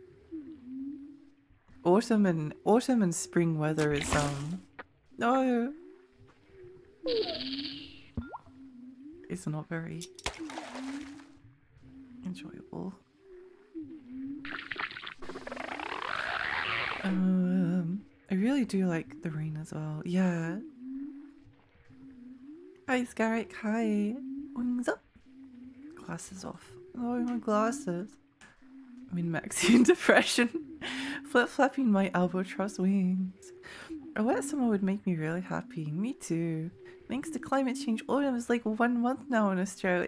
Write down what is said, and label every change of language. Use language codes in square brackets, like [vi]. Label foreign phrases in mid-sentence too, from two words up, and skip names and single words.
[en] Autumn and spring weather is no, it's not very enjoyable. I really do like the rain as well. Yeah. Hi, Scarrick. Hi. Wings up. Glasses off. Oh, my glasses. I'm in Maxian depression. Flip-flapping my albatross wings. A wet summer would make me really happy. Me too. Thanks to climate change, autumn is like 1 month now in Australia.